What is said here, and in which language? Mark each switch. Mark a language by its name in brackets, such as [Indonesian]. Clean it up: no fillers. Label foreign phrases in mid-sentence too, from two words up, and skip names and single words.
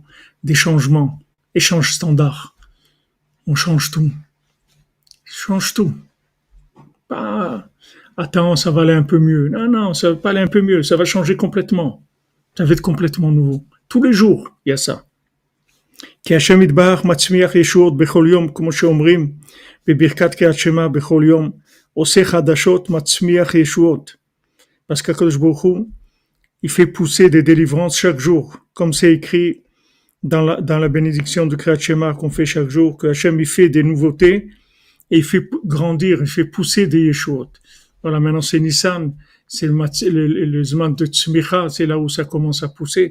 [French] Des changements. Échange standard. On change tout. Change tout. Pas, attends, ça va aller un peu mieux. Non, ça va pas aller un peu mieux. Ça va changer complètement. Ça va être complètement nouveau. Tous les jours, il y a ça. [Hebrew] כי השם יתברך מצמיח ישועות בכל יום, כמו שאומרים בברכת קריאת שמע בכל יום, עושה חדשות, מצמיח ישועות. [French] Parce qu' [Hebrew] הקדוש ברוך הוא, [French] il fait pousser des délivrances chaque jour, comme c'est écrit dans la bénédiction du [Hebrew] קריאת שמע [French] qu'on fait chaque jour, que Hachem il fait des nouveautés et il fait grandir, il fait pousser des yeshuot. Voilà, maintenant c'est Nissan, c'est le Zman de Tzmicha, c'est là où ça commence à pousser.